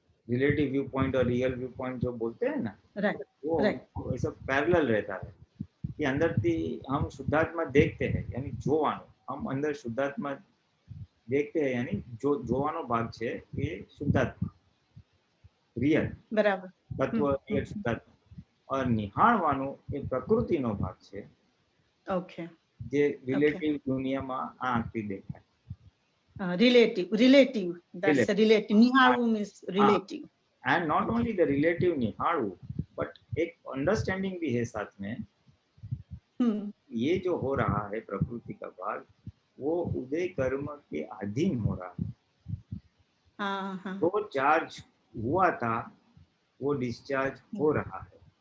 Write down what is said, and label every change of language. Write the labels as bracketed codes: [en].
[hi] Relative view point और real view point जो बोलते हैं ना, वो ऐसा पैरेलल रहता है कि अंदर हम शुद्धात्मा देखते हैं, यानी જોવાનું, हम अंदर शुद्धात्मा देखते हैं, यानी [gu] જોવાનો ભાગ છે એ શુદ્ધાત્મા, રિયલ બરાબર તત્વ, રિયલ શુદ્ધાત્મા, और નિહાળવાનું એ પ્રકૃતિનો ભાગ છે, ઓકે, જે રિલેટિવ દુનિયામાં આ આંખથી દેખાય. [en] relative, that's a relative. નિહાળવું means relative. And not only the relative નિહાળવું, but [hi] एक अंडरस्टैंडिंग भी है साथ में. ये जो हो रहा है प्रकृति का भाग, वो उदय कर्म के अधीन हो रहा है. तो चार्ज हुआ था, वो डिस्चार्ज हो रहा है.